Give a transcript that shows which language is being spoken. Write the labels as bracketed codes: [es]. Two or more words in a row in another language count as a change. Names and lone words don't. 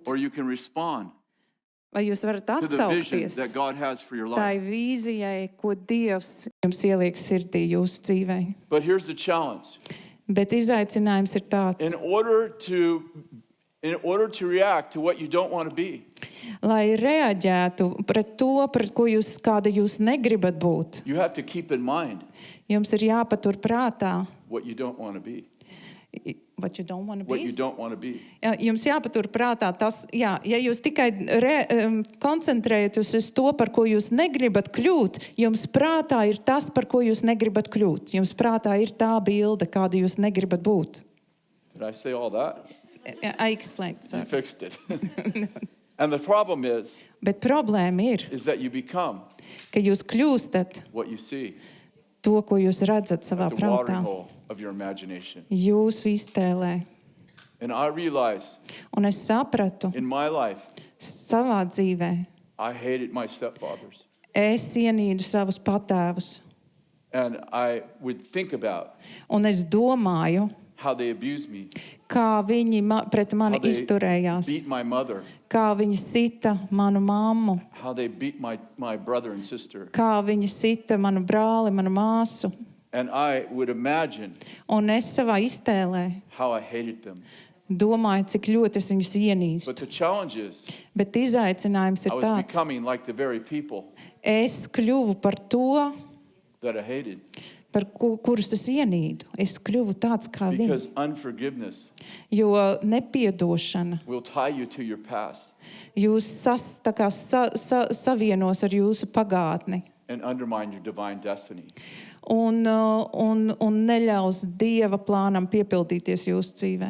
[en] or you can respond [lv] Vai jūs varat [en] to the vision [lv] atsaukties [en] that God has for your [lv] tai [en] life. [lv] vīzijai, ko Dievs jums ieliek sirdī jūsu dzīvē. [en] But here's the challenge. [lv] Bet izaicinājums ir tāds, [en] In order to react to what you don't want to be, [lv] lai reaģētu pret to, pret ko kāda jūs negribat būt. [en] you have to keep in mind [lv] Jums ir jāpatur prātā, [en] what you don't want to be. what you don't want to What be. you don't want to be. [lv] Jā, jums jāpatur prātā tas, jā, ja jūs tikai koncentrējaties uz to, par ko jūs negribat kļūt, jums prātā ir tas, par ko jūs negribat kļūt. Jums prātā ir tā bilde, kāda jūs negribat būt. [en] Did I say all that? I explained, You sorry. fixed it. And the problem [lv] Bet problēma [en] is that you become [lv] ka jūs kļūstat [en] what you see [lv] to, ko jūs redzat savā [en] at the watering [lv] prātā, [en] hole of your imagination. [lv] jūsu iztēlē. [en] And I realized [lv] Un es sapratu [en] in my life, [lv] savā dzīvē, [en] I hated my stepfathers. [lv] es ienīdu savus patēvus. [en] And I would think about [lv] Un es domāju, [en] how they abused me, [lv] kā viņi pret mani [en] how they [lv] izturējās, [en] beat my mother, [lv] kā viņi sita manu mammu, [en] how they beat my brother and sister. [lv] kā viņi sita manu brāli, manu māsu. [en] And I would imagine [lv] Un es savā iztēlē [en] how I hated them. [lv] domāju, cik ļoti es viņus [en] But [lv] ienīstu. [en] the challenge is, [lv] Bet izaicinājums [en] I [lv] ir [en] was [lv] tāds, [en] becoming like the very people [lv] es kļuvu par to, [en] that I hated. [lv] kurus es ienīdu. Es kļuvu tāds kā viņi. [en] Because unforgiveness [lv] Jo nepiedošana [en] will tie you to your past [lv] jūs savienos ar jūsu pagātni [en] and undermine your divine destiny. [lv] un neļaus Dieva plānam piepildīties jūsu dzīvē.